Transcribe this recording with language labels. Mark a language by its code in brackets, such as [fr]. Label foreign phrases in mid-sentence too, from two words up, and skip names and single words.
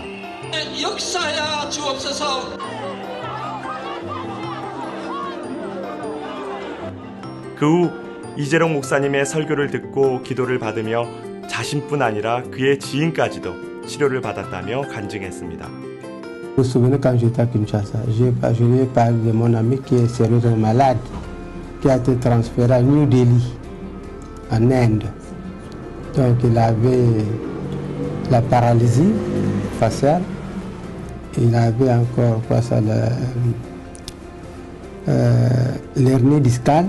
[ko] 역사야 주옵소서. 그 후 이재롱 목사님의 설교를 듣고 기도를 받으며 자신뿐 아니라 그의 지인까지도 치료를 받았다며 간증했습니다. [fr] Vous vous souvenez quand j'étais à Kinshasa, je lui ai parlé de mon ami qui est sérieusement malade, qui a été transféré à New Delhi, en Inde. Donc il avait la paralysie faciale, il avait encore l'hernie discale.